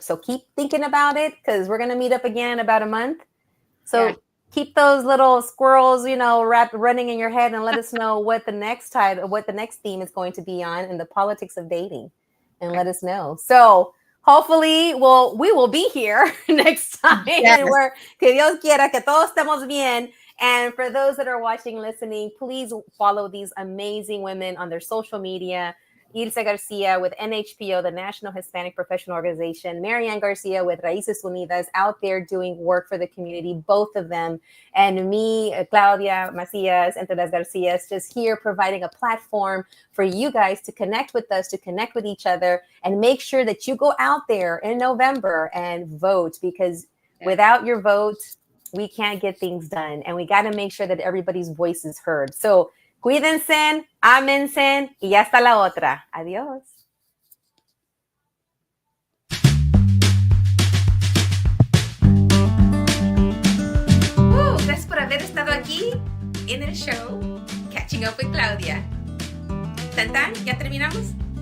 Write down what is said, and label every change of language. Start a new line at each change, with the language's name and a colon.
English: So keep thinking about it, because we're going to meet up again in about a month. So keep those little squirrels, running in your head, and let us know what the next theme is going to be on in the politics of dating, and let us know. So hopefully, we will be here next time. Yes.
Spanish: Que Dios quiera que todos estemos bien.
English: And for those that are watching, listening, please follow these amazing women on their social media. Ilsa Garcia with NHPO, the National Hispanic Professional Organization. Marianne Garcia with Raíces Unidas, out there doing work for the community, both of them. And me, Claudia Macias, Entre las Garcias, just here providing a platform for you guys to connect with us, to connect with each other, and make sure that you go out there in November and vote, because without your vote, we can't get things done. And we got to make sure that everybody's voice is heard. So
Spanish: cuídense, ámense, y ya está la otra. Adiós. Gracias por haber estado aquí en el show Catching Up with Claudia. ¿Tan tan? ¿Ya terminamos?